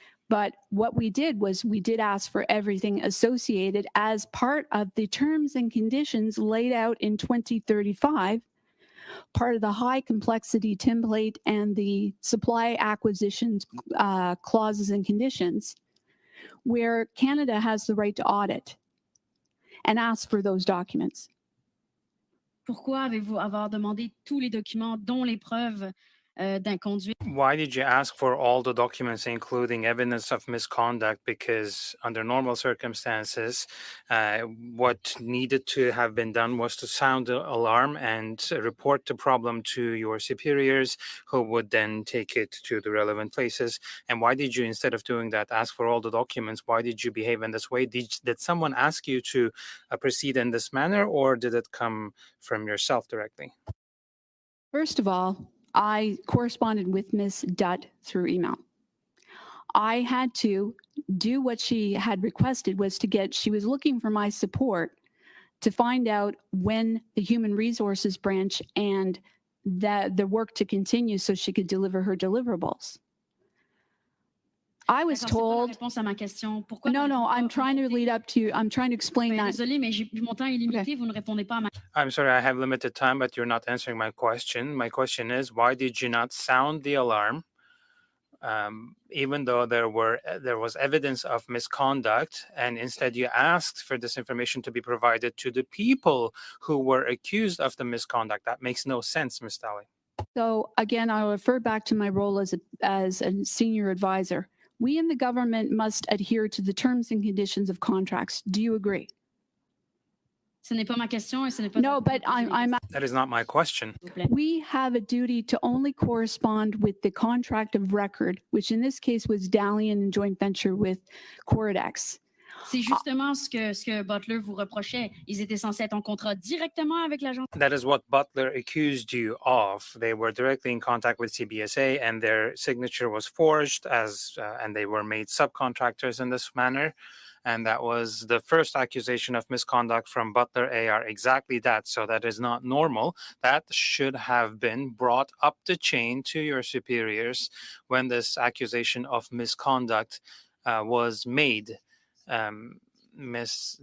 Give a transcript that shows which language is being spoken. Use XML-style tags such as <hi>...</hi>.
<en>But what we did was we did ask for everything associated as part of the terms and conditions laid out in 2035, part of the high complexity template and the supply acquisitions clauses and conditions, where Canada has the right to audit and ask for those documents.</en> <fr>Pourquoi avez-vous avoir demandé tous les documents, dont les preuves d'inconduite?</fr> <en>Why did you ask for all the documents, including evidence of misconduct? Because under normal circumstances, what needed to have been done was to sound the alarm and report the problem to your superiors, who would then take it to the relevant places. And why did you, instead of doing that, ask for all the documents? Why did you behave in this way? Did someone ask you to proceed in this manner, or did it come from yourself directly? First of all, I corresponded with Ms. Dutt through email. I had to do what she had requested, was to get, she was looking for my support to find out when the human resources branch and the work to continue so she could deliver her deliverables. I was</en> <fr>D'accord, c'est pas la réponse à ma question. Pourquoi</fr> <en>no,</en> <fr>n'avez-vous</fr> <en>no,</en> <fr>pas</fr> <en>I'm trying to</en> <fr>remonté?</fr> <en>lead up to, I'm trying to explain that.</en> <fr>Désolée, mais mon temps est limité. Vous ne répondez pas à ma</fr> <en>I'm sorry, I have limited time, but you're not answering my question. My question is, why did you not sound the alarm, even though there was evidence of misconduct, and instead you asked for this information to be provided to the people who were accused of the misconduct? That makes no sense, Ms. Daly. So again, I'll refer back to my role as a senior advisor. We in the government must adhere to the terms and conditions of contracts. Do you agree?</en> <fr>Ce n'est pas ma question et ce n'est pas.</fr> <en>No, but I'm That is not my question.</en> <fr>S'il vous plaît.</fr> <en>we have a duty to only correspond with the contract of record, which in this case was Daly in joint venture with Cordex.</en> <fr>C'est justement ce que Butler vous reprochait. Ils étaient censés être en contrat directement avec l'agence.</fr> <en>That is what Butler accused you of. They were directly in contact with CBSA, and their signature was forged and they were made subcontractors in this manner. And that was the first accusation of misconduct from Butler AR, exactly that. So that is not normal. That should have been brought up the chain to your superiors when this accusation of misconduct was made. Ms.</en>